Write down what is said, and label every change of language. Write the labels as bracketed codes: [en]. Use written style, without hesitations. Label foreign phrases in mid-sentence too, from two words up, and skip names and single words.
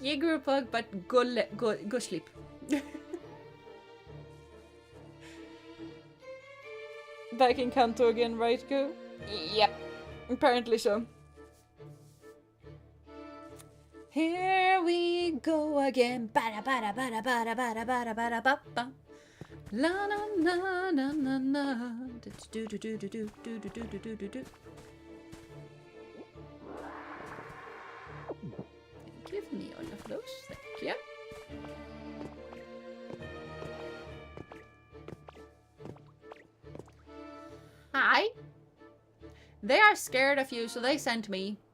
[en] Yeah, group hug, but go sleep. Back in Kanto again, right, Go? Yep. Apparently so. Here we go again. Bada bada bada bada bada bada bada ba ba. La na na na na na. Do do do do do do do do do do do. Give me all of those. Thank you. Hi. They are scared of you, so they sent me.